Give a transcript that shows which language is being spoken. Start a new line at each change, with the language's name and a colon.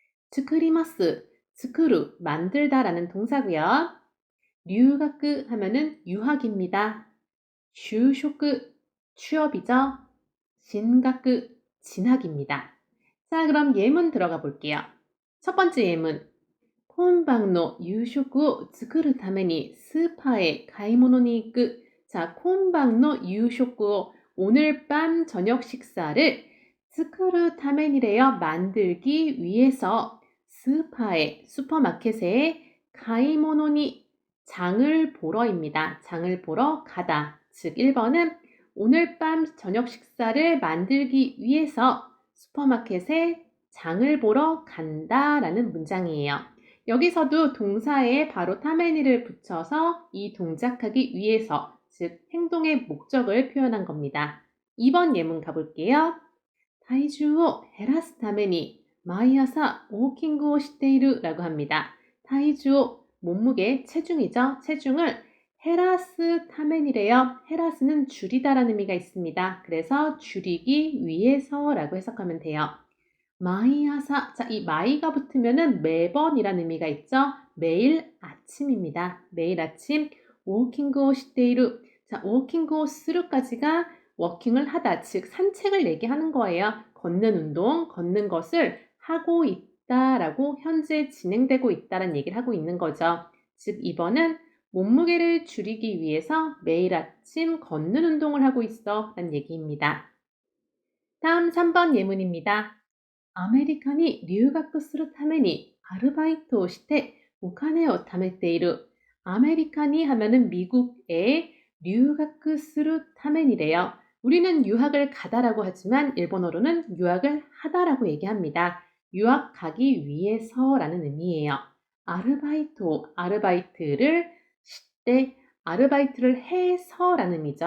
Japanese: 作ります.
Korean: 作る, 만들다라는 동사고요. 留学 하면은 유학입니다. 就職, 취업이죠. 進学, 진학입니다. 자, 그럼 예문 들어가 볼게요. 첫 번째 예문.
Japanese: 今晩の 夕食を 作るために 스파에 買い物に行く.
Korean: 자,
Japanese: 今晩の 夕食を
Korean: 오늘 밤 저녁 식사를
Japanese: 作るために
Korean: 래요. 만들기 위해서 스파에 슈퍼마켓에
Japanese: 買い物に
Korean: 장을 보러입니다. 장을 보러 가다. 즉 1번은 오늘 밤 저녁 식사를 만들기 위해서 슈퍼마켓에 장을 보러 간다라는 문장이에요. 여기서도 동사에 바로 타메니를 붙여서 이 동작하기 위해서, 즉 행동의 목적을 표현한 겁니다. 2번 예문 가볼게요.
Japanese: 体重を 減らすために 毎朝 ウォーキングを している
Korean: 라고 합니다. 体重, 몸무게, 체중이죠. 체중을 헤라스 타멘이래요. 헤라스는 줄이다라는 의미가 있습니다. 그래서 줄이기 위해서라고 해석하면 돼요. 마이아사. 자, 이 마이가 붙으면은 매번이라는 의미가 있죠. 매일 아침입니다. 매일 아침. 워킹고 시테이루. 자, 워킹고 스루까지가 워킹을 하다, 즉 산책을 얘기하는 거예요. 걷는 운동, 걷는 것을 하고 있다라고 현재 진행되고 있다라는 얘기를 하고 있는 거죠. 즉 이번은 몸무게를 줄이기 위해서 매일 아침 걷는 운동을 하고 있어 라는 얘기입니다. 다음 3번 예문입니다.
Japanese: アメリカに留学するためにアルバイトをしてお金を貯めている.
Korean: 아메리카니 하면은 미국에
Japanese: 留学するために
Korean: 래요. 우리는 유학을 가다라고 하지만 일본어로는 유학을 하다라고 얘기합니다. 유학 가기 위해서라는 의미예요. 아르바이토, 아르바이트를 시때, 아르바이트를 해서라는 의미죠.